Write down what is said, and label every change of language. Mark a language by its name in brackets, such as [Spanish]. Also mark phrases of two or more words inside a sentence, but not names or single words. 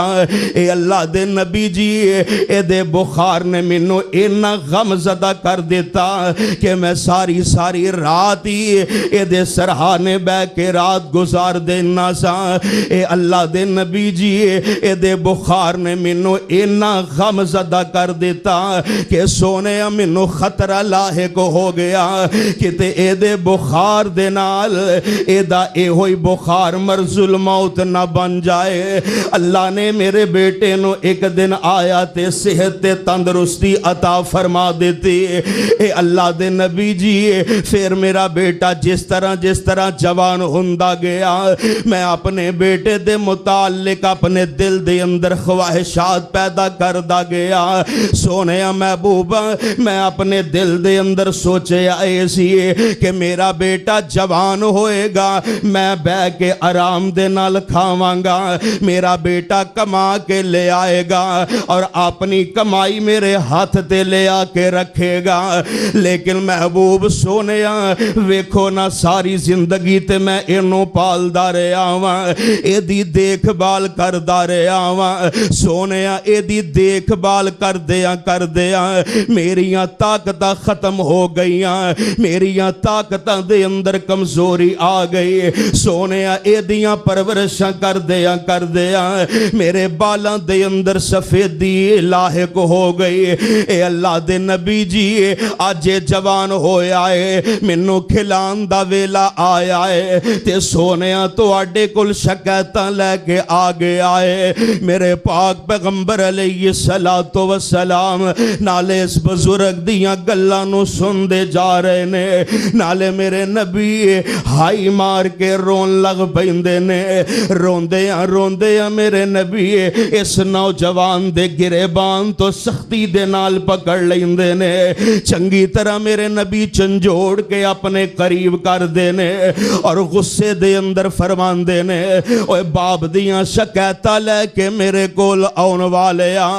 [Punjabi] اے اللہ دے نبی جی اے دے بخار نے منو اینا غم زدہ کر دیتا کہ میں ساری رات ہی اے دے سرحانے بے کے رات گزار دینا سا. اے اللہ دے نبی جی اے دے بخار نے منو اینا غم زدہ کر دیتا کہ سونے منو خطرہ لاحق ہو گیا کہ تے اے دے بخار دے نال اے دا اے ہوئی بخار مرض الموت نہ بن جائے. اللہ نے میرے بیٹے نو ایک دن آیا تے صحت تے تندرستی عطا فرما دیتی. اے اللہ دے نبی جی پھر میرا بیٹا جس طرح جوان ہوندا گیا میں اپنے بیٹے دے متعلق اپنے دل دے اندر خواہشات پیدا کردا گیا. سونیا محبوبہ میں اپنے دل دے اندر سوچے آئے سی کہ میرا بیٹا جوان ہوئے گا میں بے کے آرام دے نال کھاواں گا میرا بیٹا کما کے لے آئے گا اور اپنی کمائی میرے ہاتھ تے لے آ کے رکھے گا. لیکن محبوب سونیا ویکھو نا ساری زندگی تے میں انہوں پالدا رہا واں اے دی دیکھ بھال کردا رہا واں. سونیا اے دی دیکھ بھال کر دیا میریاں طاقتاں ختم ہو گئیاں میریاں طاقتاں دے اندر کمزوری آ گئی. سونیا اے دیاں پرورشاں کر دیا میرے بالاں دے اندر سفیدی لاحق ہو گئی. اے اللہ دے نبی جی آج جوان ہویا ہے منو کھلان دا ویلا آیا ہے تے سونیا تو آڈے کل شکایتاں لے کے آگے آئے. میرے پاک پیغمبر [Arabic] علیہ السلام [Punjabi] نالے اس بزرگ دیاں گلاں نو سن دے جا رہے نے نالے میرے نبی ہائی مار کے رون لگ پیندے نے. روندے میرے نبی اس نوجوان دے گریبان تو سختی دے نال پکڑ لیندے نے چنگی طرح میرے نبی چنجوڑ کے اپنے قریب کر دینے اور غصے دے اندر فرمان دینے اوے باپ دیاں شکایتاں لے کے میرے کول آن والے